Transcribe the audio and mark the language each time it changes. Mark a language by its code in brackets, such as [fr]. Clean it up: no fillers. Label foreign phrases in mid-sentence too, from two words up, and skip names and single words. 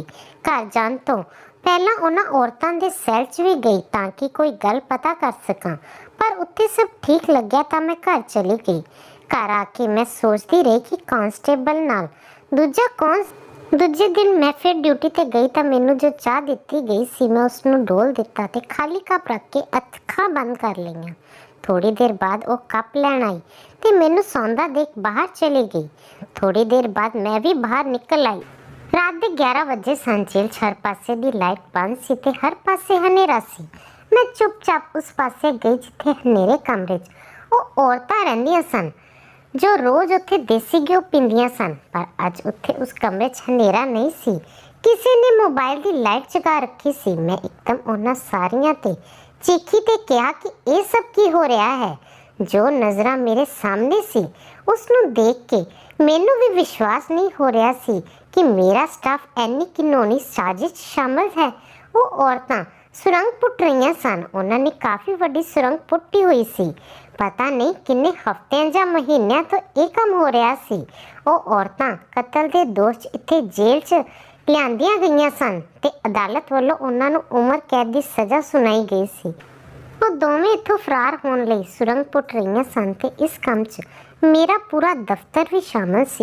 [pa] ਘਰ ਜਾਣ ਤੋਂ ਪਹਿਲਾਂ ਉਹਨਾਂ ਔਰਤਾਂ ਦੇ ਸੈੱਲ 'ਚ ਵੀ ਗਈ ਤਾਂ ਕਿ ਕੋਈ ਗੱਲ ਪਤਾ ਕਰ ਸਕਾਂ, ਪਰ ਉੱਥੇ ਸਭ ਠੀਕ ਲੱਗਿਆ ਤਾਂ ਮੈਂ ਘਰ ਚਲੀ ਗਈ। ਘਰ ਆ ਕੇ ਮੈਂ ਸੋਚਦੀ ਰਹੀ ਕਿ ਕਾਂਸਟੇਬਲ ਨਾਲ ਦੂਜਾ ਕੌਣ। ਦੂਜੇ ਦਿਨ ਮੈਂ ਫਿਰ ਡਿਊਟੀ ਤੇ ਗਈ ਤਾਂ ਮੈਨੂੰ ਜੋ ਚਾਹ ਦਿੱਤੀ ਗਈ ਸੀ ਮੈਂ ਉਸ ਨੂੰ ਡੋਲ ਦਿੱਤਾ ਤੇ ਖਾਲੀ ਕੱਪ ਰੱਖ ਕੇ ਅੱਖਾਂ ਬੰਦ ਕਰ ਲਈਆਂ। ਥੋੜੀ ਦੇਰ ਬਾਦ ਵੋ ਕੱਪ ਲੈਣ ਆਈ ਤੇ ਮੈਨੂੰ ਸੌਂਦਾ ਦੇਖ ਬਾਹਰ ਚਲੀ ਗਈ। [hi] थोड़ी देर बाद मैं भी बाहर निकल आई। [pa] रात ਦੇ 11 ਵਜੇ ਸਨ। ਜੇਲ ਹਰ ਪਾਸੇ ਦੀ ਲਾਈਟ ਬੰਦ ਸੀ ਤੇ ਹਰ ਪਾਸੇ ਹਨੇਰਾ ਸੀ। ਮੈਂ ਚੁੱਪਚਾਪ ਉਸ ਪਾਸੇ ਗਈ ਜਿੱਥੇ ਹਨੇਰੇ ਕਮਰੇ ਚ ਉਹ औरतां ਰਹਿੰਦੀਆਂ ਸਨ ਜੋ ਰੋਜ਼ ਉੱਥੇ ਦੇਸੀ ਘਿਓ ਪੀਂਦੀਆਂ ਸਨ। ਪਰ ਅੱਜ ਉੱਥੇ ਉਸ ਕਮਰੇ ਚ ਹਨੇਰਾ ਨਹੀਂ ਸੀ। ਕਿਸੀ ਨੇ ਮੋਬਾਈਲ ਦੀ ਲਾਈਟ ਜਗਾ ਰੱਖੀ ਸੀ। ਮੈਂ ਏਕਦਮ ਉਨ੍ਹਾਂ ਸਾਰੀਆਂ ਤੇ ਚੀਖੀ ਤੇ ਕਹਾ ਕਿ ਯੇ ਸਬ ਕੀ ਹੋ ਰਹਾ ਹੈ। ਜੋ ਨਜ਼ਰਾਂ ਮੇਰੇ ਸਾਮਨੇ ਸੀ ਉਸਨੂੰ ਦੇਖ ਕੇ ਮੈਨੂੰ ਭੀ ਵਿਸ਼ਵਾਸ ਨਹੀਂ ਹੋ ਰਹਾ ਸੀ ਕਿ ਮੇਰਾ ਸਟਾਫ ਏਨੀ ਘਿਨੌਨੀ ਸਾਜ਼ਿਸ਼ ਸ਼ਾਮਲ ਹੈ। ਵੋ ਔਰਤਾਂ ਸੁਰੰਗ ਪੁੱਟ ਰਹੀ ਸਨ। ਉਨ੍ਹੋਂਨੇ ਕਾਫ਼ੀ ਵੱਡੀ ਸੁਰੰਗ ਪੁੱਟੀ ਹੋਈ ਸੀ। ਪਤਾ ਨਹੀਂ ਕਿੰਨੇ हफ्तिਆਂ ਜਾਂ ਮਹੀਨਿਆਂ ਤੋਂ ਇਹ ਕੰਮ ਹੋ ਰਿਹਾ ਸੀ। ਉਹ ਔਰਤਾਂ ਕਤਲ ਦੇ ਦੋਸ਼ 'ਚ ਇੱਥੇ ਜੇਲ੍ਹ 'ਚ ਲਿਆਂਦੀਆਂ ਗਈਆਂ ਸਨ ਤੇ ਅਦਾਲਤ ਵੱਲੋਂ ਉਹਨਾਂ ਨੂੰ ਉਮਰ ਕੈਦ ਦੀ ਸਜ਼ਾ ਸੁਣਾਈ ਗਈ ਸੀ। ਉਹ ਦੋਵੇਂ ਇੱਥੋਂ ਫਰਾਰ ਹੋਣ ਲਈ ਸੁਰੰਗ ਪੁੱਟ ਰਹੀਆਂ ਸਨ ਤੇ ਇਸ ਕੰਮ 'ਚ ਮੇਰਾ ਪੂਰਾ ਦਫ਼ਤਰ ਵੀ ਸ਼ਾਮਲ ਸੀ।